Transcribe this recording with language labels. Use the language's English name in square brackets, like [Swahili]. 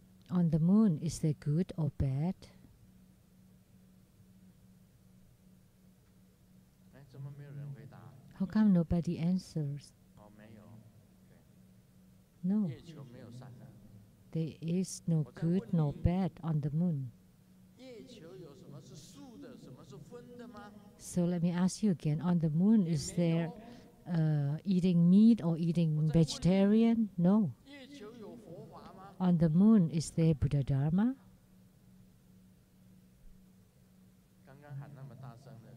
[English] On the moon, is there good or bad? [Chinese] 哎，怎么没有人回答？ [English] How come nobody answers? [Chinese] 哦，没有， [English] No, [Chinese] 月球没有善恶。 [English] there is no good nor bad on the moon. [Chinese] 月球有什么是素的，什么是荤的吗？ [English] So let me ask you again, on the moon, is there eating meat or eating vegetarian? No. [Chinese] 月球有佛法吗？ [English] On the moon, is there Buddha Dharma? [Chinese] 刚刚喊那么大声，